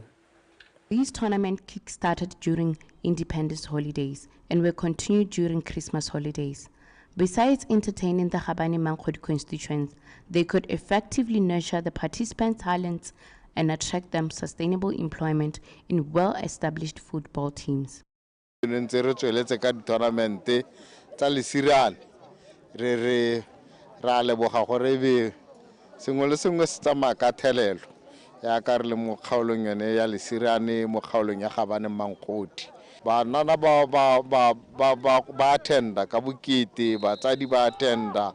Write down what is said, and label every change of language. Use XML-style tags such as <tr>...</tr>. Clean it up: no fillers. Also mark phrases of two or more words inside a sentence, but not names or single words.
<en>These tournaments kick-started during Independence holidays and were continued during Christmas holidays. Besides entertaining the Khabane Mankhodi constituents, they could effectively nurture the participants' talents and attract them sustainable employment in well-established football teams.</en> <tn>Banana ba attenda ka bokete batsadi ba attenda</tn>